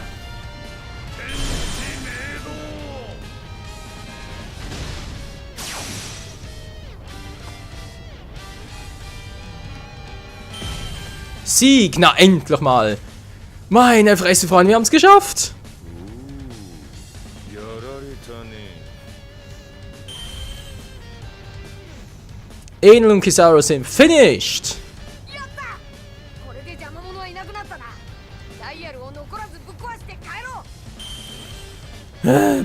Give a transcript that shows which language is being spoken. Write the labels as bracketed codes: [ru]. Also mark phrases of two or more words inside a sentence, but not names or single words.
[de] Sieg, na endlich mal! Meine Fresse, Freunde, wir haben's geschafft! [ja] やられたね。 [de] Enel und Kizaru sind finished! [ja] やったこれで邪魔者はいなくなったなダイヤルを残らずぶっ壊して帰ろう